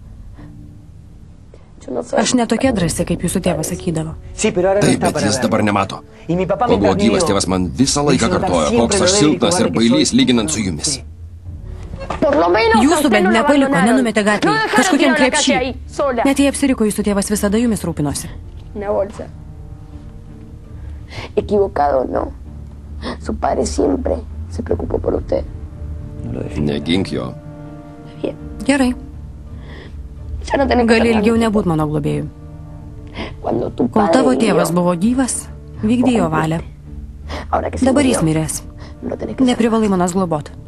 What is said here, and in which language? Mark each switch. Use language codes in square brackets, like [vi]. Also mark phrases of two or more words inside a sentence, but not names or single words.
[lt] Aš netokia drąsi, kaip jūsų tėvas sakydavo. Taip, bet jis dabar nemato. Kol buvo gyvas, tėvas man visą laiką kartojo, koks aš silpnas ir bailys lyginant su jumis. Jūsų bent nepaliko, nenumetė gatvėje, kažkokiam krepšį. Net jei apsiriko, jūsų tėvas visada jumis rūpinosi. [es] Equivocado, no. Su padre siempre se preocupó por usted. [lt] Negink jo. Gerai. Gali ilgiau nebūt mano globėjų. Kol tavo tėvas buvo gyvas, vykdė jo valią. Dabar jis miręs. Neprivalai manas globot.